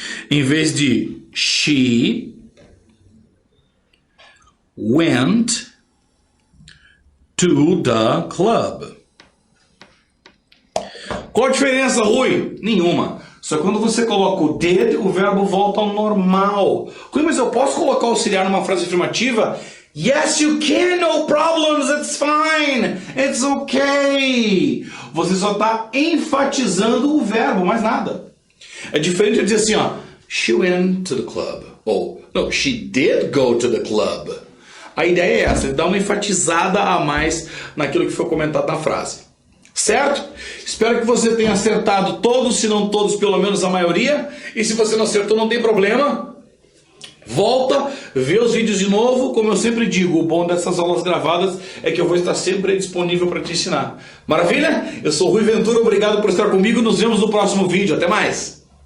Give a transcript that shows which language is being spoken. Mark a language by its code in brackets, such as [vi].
[pt] Em vez de [en] she went to the club. [pt] Qual a diferença, Rui? Nenhuma. Só que quando você coloca o did, o verbo volta ao normal. Rui, mas eu posso colocar auxiliar numa frase afirmativa? [en] Yes, you can, no problems, it's fine, it's okay. [pt] Você só está enfatizando o verbo, mais nada. É diferente de dizer assim, ó, [en] she went to the club. [pt] Ou, [en] no, she did go to the club. [pt] A ideia é essa, dar uma enfatizada a mais naquilo que foi comentado na frase. Certo? Espero que você tenha acertado todos, se não todos, pelo menos a maioria. E se você não acertou, não tem problema. Volta, vê os vídeos de novo. Como eu sempre digo, o bom dessas aulas gravadas é que eu vou estar sempre disponível para te ensinar. Maravilha? Eu sou o Rui Ventura, obrigado por estar comigo. Nos vemos no próximo vídeo. Até mais!